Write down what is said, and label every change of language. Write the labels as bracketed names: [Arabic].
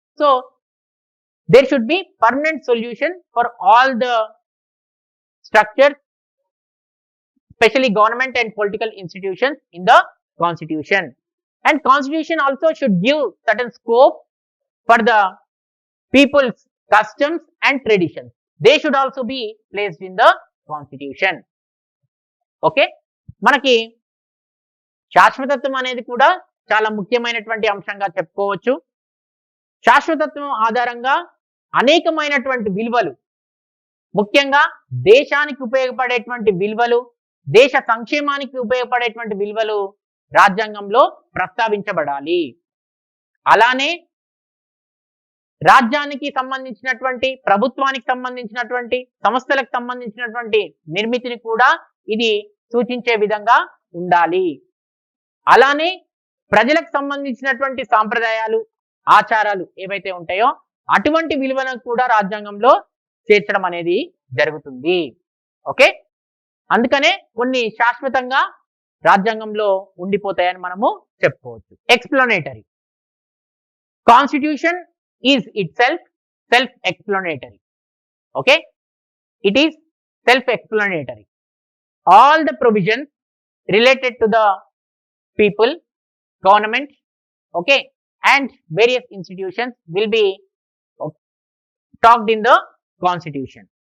[English] So there should be permanent solution for all the structures, especially government and political institutions in the constitution. And constitution also should give certain scope for the people's customs and traditions. They should also be placed in the constitution. [Telugu] Okay, మనకి శాశ్వతత్వం అనేది కూడా చాలా ముఖ్యమైనటువంటి అంశంగా చెప్పుకోవచ్చు. శాశ్వతత్వం ఆధారంగా అనేకమైనటువంటి విలువలు, ముఖ్యంగా దేశానికి ఉపయోగపడేటువంటి విలువలు, దేశ సంక్షేమానికి ఉపయోగపడేటువంటి విలువలు రాజ్యాంగంలో ప్రస్తావించబడాలి. అలానే రాజ్యానికి సంబంధించినటువంటి, ప్రభుత్వానికి సంబంధించినటువంటి, సంస్థలకు సంబంధించినటువంటి నిర్మితిని కూడా ఇది సూచించే విధంగా ఉండాలి. అలానే ప్రజలకు సంబంధించినటువంటి సాంప్రదాయాలు, ఆచారాలు ఏవైతే ఉంటాయో అటువంటి విలువలను కూడా రాజ్యాంగంలో చేర్చడం అనేది జరుగుతుంది. ఓకే, అందుకనే కొన్ని శాశ్వతంగా రాజ్యాంగంలో ఉండిపోతాయని మనము చెప్పుకోవచ్చు. [English] Explanatory. Constitution is itself self-explanatory. Okay, it is self-explanatory. All the provisions related to the people, government, okay, and various institutions will be talked in the constitution.